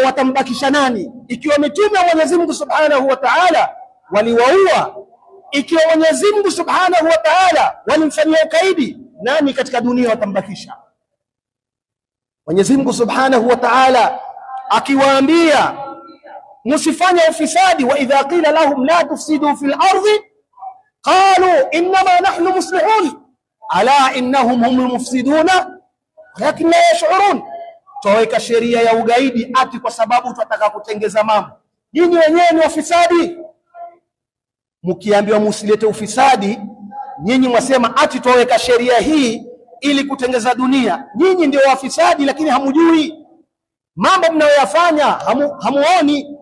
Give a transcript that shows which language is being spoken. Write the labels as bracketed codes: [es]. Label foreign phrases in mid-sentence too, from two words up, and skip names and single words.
[sw] Watambakisha nani ikiwa mitume wa Mwenyezi Mungu [ar] سبحانه وتعالى [sw] waliwaua? Ikiwa Mwenyezi Mungu [ar] سبحانه وتعالى [sw] walimfanyia ukaidi, nani katika dunia watambakisha? Mwenyezi Mungu [ar] سبحانه وتعالى [sw] akiwaambia msifanye ufisadi, [ar] وإذا قيل لهم لا تفسدوا في الأرض قالوا إنما نحن مصلحون ألا إنهم هم المفسدون ولكن لا يشعرون. [sw] Tuweka sheria ya ugaidi ati kwa sababu tunataka kutengeza mambo. Nyinyi wenyewe ni wafisadi. Mkiambiwa msilete ufisadi, nyinyi mwasema ati tuweka sheria hii ili kutengeza dunia. Nyinyi ndio wafisadi, lakini hamujui mambo mnayoyafanya, hamuoni.